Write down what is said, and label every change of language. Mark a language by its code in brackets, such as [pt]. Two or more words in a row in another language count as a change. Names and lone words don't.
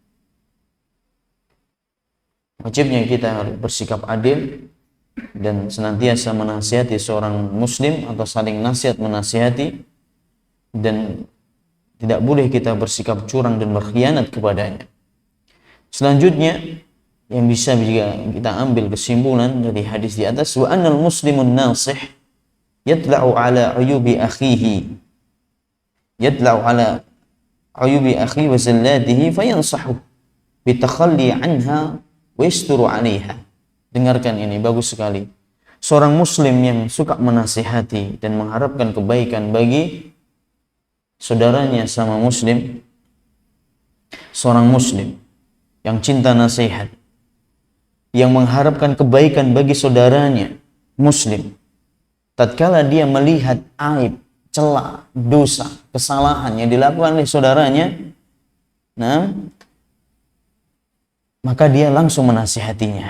[id] Wajibnya kita harus bersikap adil dan senantiasa menasihati seorang muslim atau saling nasihat menasihati, dan tidak boleh kita bersikap curang dan berkhianat kepadanya. Selanjutnya yang bisa juga kita ambil kesimpulan dari hadis di atas, [ar] وأن المسلم الناصح يطلع على عيوب أخيه وزلاته فينصحه بالتخلي عنها ويستر عليها. [id] Dengarkan ini, bagus sekali. Seorang muslim yang suka menasihati dan mengharapkan kebaikan bagi saudaranya sama muslim, seorang muslim yang cinta nasihat, yang mengharapkan kebaikan bagi saudaranya muslim, tatkala dia melihat aib, celah, dosa, kesalahan yang dilakukan oleh saudaranya, nah, maka dia langsung menasihatinya.